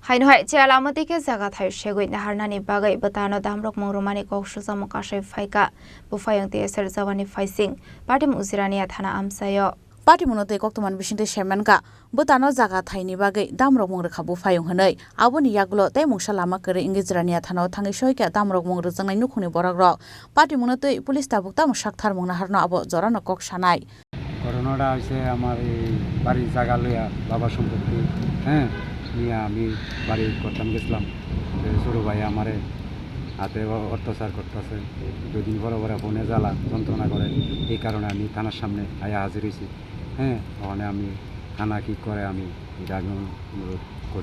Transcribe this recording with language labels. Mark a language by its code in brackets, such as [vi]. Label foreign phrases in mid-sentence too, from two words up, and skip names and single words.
[trp] Haino hai che alamati ke jaga thai shegoi na harnani bagai batano damrok mongromani kokshu samokasai phaika bufayang te ser jawani faising party muzirania thana amsayo Party monote koktoman bisinte chairman ka butano jaga thaini bagai damrok mongrokha bufayong hanai aboni yaglo tai mungsa lama kare ingejrania thano thangi soika damrok mongrok jangnai nukhuni boragrok party monote police tabukta musakthar mongna harno abo jorano kok sanai [bn] করোনাটা হইছে আমার এই বাড়ির জায়গা লইয়া বাবা সম্পত্তি নিয়ে আমি বাড়ি করতাম গেছিলাম ছোটো ভাই আমারে হাতে অত্যাচার করতেছে দুদিন পরে পরে ফোনে জ্বালা যন্ত্রণা করে এই কারণে আমি থানার সামনে আয়া হাজির হয়েছি ওখানে আমি থানা কী করে আমি এটা আমি অনুরোধ করি